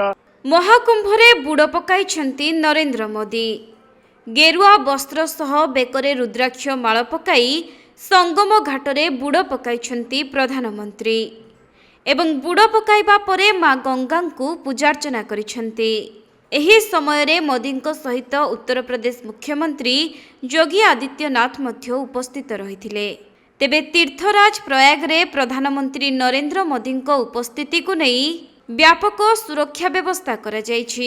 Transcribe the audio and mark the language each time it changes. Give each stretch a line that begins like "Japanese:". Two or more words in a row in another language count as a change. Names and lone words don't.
Odia: ମହାକୁମ୍ଭରେ ବୁଡ଼ ପକାଇଛନ୍ତି ନରେନ୍ଦ୍ର ମୋଦୀ। ଗେରୁଆ ବସ୍ତ୍ର ସହ ବେକରେ ରୁଦ୍ରାକ୍ଷ ମାଳ ପକାଇ ସଙ୍ଗମ ଘାଟରେ ବୁଡ଼ ପକାଇଛନ୍ତି ପ୍ରଧାନମନ୍ତ୍ରୀ ଏବଂ ବୁଡ଼ ପକାଇବା ପରେ ମା ଗଙ୍ଗା କୁ ପୂଜାର୍ଚ୍ଚନା କରିଛନ୍ତି। ଏହି ସମୟ ମୋଦୀଙ୍କ ସହିତ ଉତ୍ତର ପ୍ରଦେଶ ମୁଖ୍ୟମନ୍ତ୍ରୀ ଯୋଗୀ ଆଦିତ୍ୟନାଥ ମଧ୍ୟ ଉପସ୍ଥିତ ରହିଥିଲେ। ତେବେ ତୀର୍ଥରାଜ ପ୍ରୟାଗ ରେ ପ୍ରଧାନମନ୍ତ୍ରୀ ନରେନ୍ଦ୍ର ମୋଦୀଙ୍କ ଉପସ୍ଥିତି କୁ ନେଇ ବ୍ୟାପକ ସୁରକ୍ଷା ବ୍ୟବସ୍ଥା କରା ଯାଇଛି।